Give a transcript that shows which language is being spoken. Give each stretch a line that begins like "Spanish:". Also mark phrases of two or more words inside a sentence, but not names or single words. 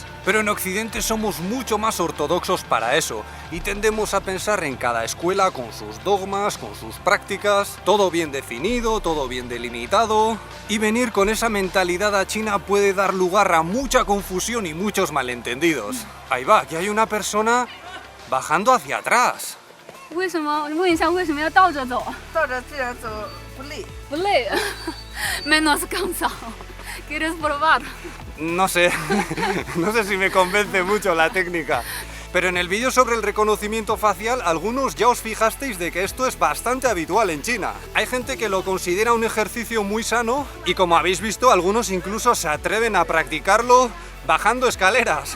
Spanish: Pero en Occidente somos mucho más ortodoxos para eso y tendemos a pensar en cada escuela con sus dogmas, con sus prácticas, todo bien definido, todo bien delimitado. Y venir con esa mentalidad a China puede dar lugar a mucha confusión y muchos malentendidos. Ahí va, que hay una persona bajando hacia atrás.
Chinese: 为什么？问一下为什么要倒着走？倒着这样走不累。不累
Spanish: ，menos cansado. ¿Quieres probar? No sé, no sé si me convence mucho la técnica. Pero en el vídeo sobre el reconocimiento facial, algunos ya os fijasteis de que esto es bastante habitual en China. Hay gente que lo considera un ejercicio muy sano y, como habéis visto, algunos incluso se atreven a practicarlo bajando escaleras.